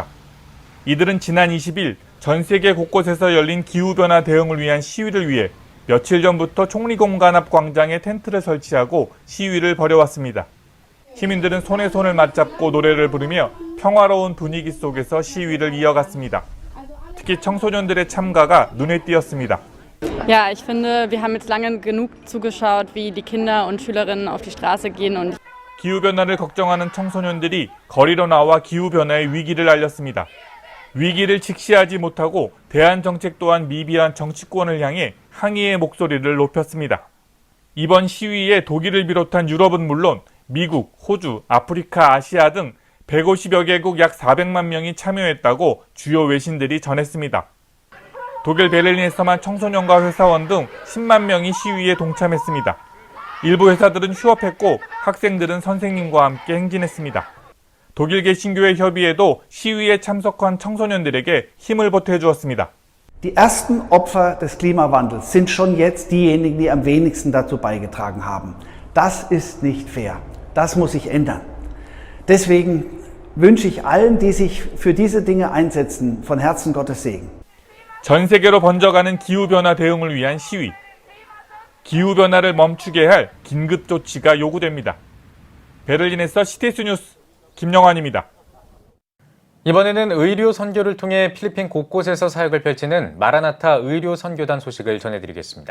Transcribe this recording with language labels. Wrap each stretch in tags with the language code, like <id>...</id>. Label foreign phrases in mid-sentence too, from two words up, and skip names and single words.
<ko>이들은 지난 20일 전 세계 곳곳에서 열린 기후변화 대응을 위한 시위를 위해 며칠 전부터 총리공관 앞 광장에 텐트를 설치하고 시위를 벌여왔습니다. 시민들은 손에 손을 맞잡고 노래를 부르며 평화로운 분위기 속에서 시위를 이어갔습니다. 특히 청소년들의 참가가 눈에 띄었습니다.</ko> <de>Ja, ich finde, wir haben jetzt lange genug zugeschaut, wie die Kinder und Schülerinnen auf die Straße gehen und</de> <ko>기후변화를 걱정하는 청소년들이 거리로 나와 기후변화의 위기를 알렸습니다. 위기를 직시하지 못하고 대안 정책 또한 미비한 정치권을 향해 항의의 목소리를 높였습니다. 이번 시위에 독일을 비롯한 유럽은 물론 미국, 호주, 아프리카, 아시아 등 150여 개국 약 400만 명이 참여했다고 주요 외신들이 전했습니다. 독일 베를린에서만 청소년과 회사원 등 10만 명이 시위에 동참했습니다. 일부 회사들은 휴업했고 학생들은 선생님과 함께 행진했습니다. 독일 개신교회 협의회도 시위에 참석한 청소년들에게 힘을 보태주었습니다.</ko> <de>Die ersten Opfer des Klimawandels sind schon jetzt diejenigen, die am wenigsten dazu beigetragen haben. Das ist nicht fair. Das muss sich ändern. Deswegen wünsche ich allen, die sich für diese Dinge einsetzen, von Herzen Gottes Segen.</de> <ko>전 세계로 번져가는 기후변화 대응을 위한 시위. 기후변화를 멈추게 할 긴급 조치가 요구됩니다. 베를린에서 CTS 뉴스 김영환입니다. 이번에는 의료 선교를 통해 필리핀 곳곳에서 사역을 펼치는 마라나타 의료 선교단 소식을 전해드리겠습니다.</ko>